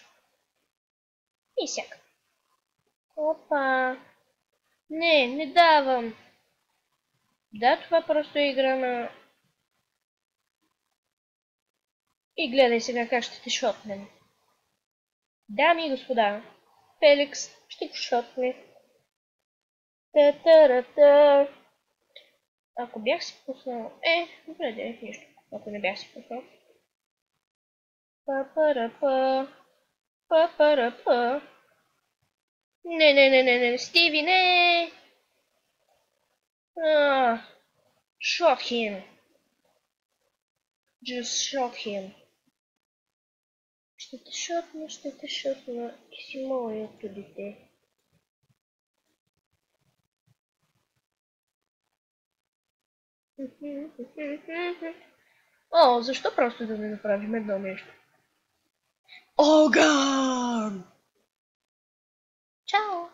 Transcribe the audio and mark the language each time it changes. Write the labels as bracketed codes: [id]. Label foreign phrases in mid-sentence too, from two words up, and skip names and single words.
[bg] И сяка. Опа. Не давам. Да, това просто е игра на... И гледай сега как ще те шотнем. Дами и господа, Феликс ще го шотне. Та-та-ра-та. Ако бях си пуснал... добре, да, нищо. Ако не бях си пуснал. Па-па-ра-па. Па-па-ра-па. Не, Стиви, не! [en] Shot him. Just shot him. [bg] Ще те шотна. Ти си моето дете. О, защо просто да не направим едно нещо? Огън! Чао!